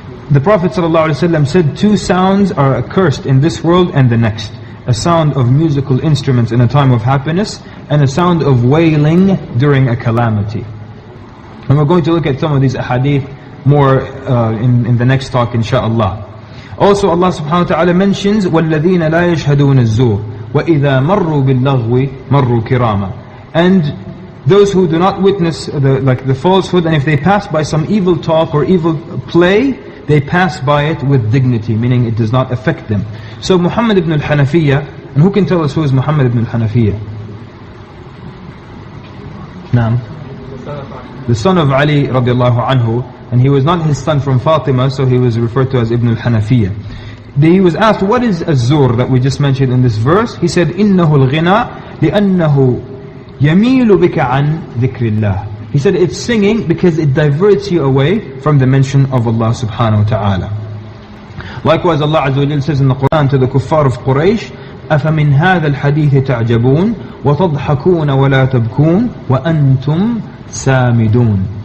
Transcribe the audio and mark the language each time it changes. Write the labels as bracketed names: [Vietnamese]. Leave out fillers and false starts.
[English] The Prophet ﷺ said 2 sounds are accursed in this world and the next. A sound of musical instruments in a time of happiness, and a sound of wailing during a calamity. And we're going to look at some of these ahadith more in the next talk, inshaAllah. Also Allah subhanahu wa ta'ala mentions [Arabic] وَالَّذِينَ لَا يَشْهَدُونَ الزُّورِ وَإِذَا مَرُّوا بِاللَّغْوِ مَرُّوا كِرَامًا. [English] And those who do not witness the falsehood, and if they pass by some evil talk or evil play, they pass by it with dignity, meaning it does not affect them. So Muhammad ibn al-Hanafiyyah, and who can tell us who is Muhammad ibn al-Hanafiyyah? Naam. The son of Ali radiallahu anhu, and he was not his son from Fatima, so he was referred to as Ibn al-Hanafiyyah. he was asked, what is az-zur that we just mentioned in this verse? He said, [Arabic] إِنَّهُ الْغِنَى لِأَنَّهُ يَمِيلُ بِكَ عَنْ ذِكْرِ اللَّهِ. [English] He said it's singing because it diverts you away from the mention of Allah subhanahu wa ta'ala. Likewise, Allah Azza wa Jalla says in the Quran to the kuffar of Quraysh, [Arabic] أَفَمِنْ هَذَا الْحَدِيثِ تَعْجَبُونَ وَتَضْحَكُونَ وَلَا تَبْكُونَ وَأَنْتُمْ سَامِدُونَ.